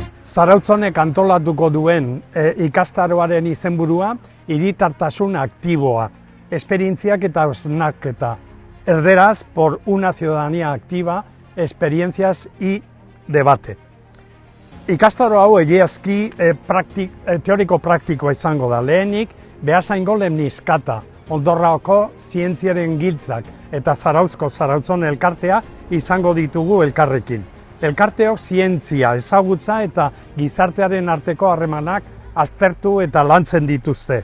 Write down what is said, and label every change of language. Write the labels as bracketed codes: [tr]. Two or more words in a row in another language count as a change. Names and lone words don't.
[eu] Zarautz-honek antolatuko duen ikastaroaren izenburua hiritartasun aktiboa, esperientziak eta hausnarketa. Erderaz, [es] por una ciudadanía activa, experiencias y debate. [eu] Ikastaro hau egiazki teoriko-praktikoa izango da. Lehenik, Beasaingo Lemniskata, Ondorrako zientziaren giltzak eta Zarautzon elkartea izango ditugu elkarrekin. Elkarteok zientzia, ezagutza eta gizartearen arteko harremanak aztertu eta lantzen dituzte.